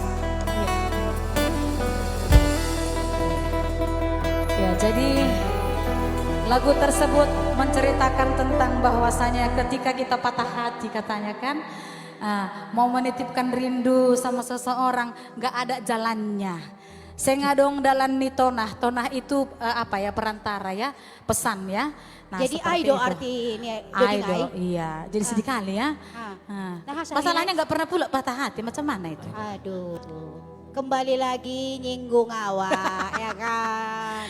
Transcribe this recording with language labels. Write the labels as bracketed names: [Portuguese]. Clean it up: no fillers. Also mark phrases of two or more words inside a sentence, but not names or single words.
[Indonesian] Ya, jadi lagu tersebut menceritakan tentang bahwasanya ketika kita patah hati katanya kan, mau menitipkan rindu sama seseorang gak ada jalannya. [Batak Mandailing] Sengadong dalan ni tonah, [Indonesian] tonah itu apa ya, perantara ya, pesan ya. Nah, jadi aido arti ini aido, iya. Jadi sedih kali ya. Masalahnya nggak pernah pula patah hati, macam mana itu? Aduh, kembali lagi nyinggung awak, ya kan?